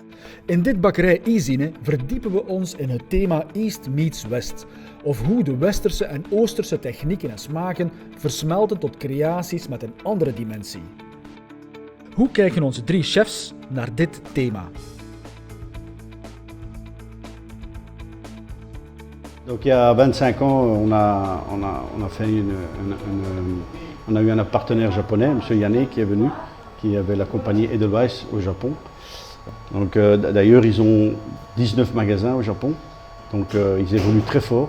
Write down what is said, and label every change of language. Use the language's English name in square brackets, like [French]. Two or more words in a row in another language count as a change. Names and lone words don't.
[Dutch] In dit bakkerij Izine verdiepen we ons in het thema [English] East meets West, [Dutch] of hoe de westerse en oosterse technieken en smaken versmelten tot creaties met een andere dimensie. Hoe kijken onze 3 chefs naar dit thema? [French] Donc il y a 25 ans, on a eu un partenaire japonais, M. Yane, qui est venu, qui avait la compagnie Edelweiss au Japon. Donc d'ailleurs, ils ont 19 magasins au Japon, donc ils évoluent très fort.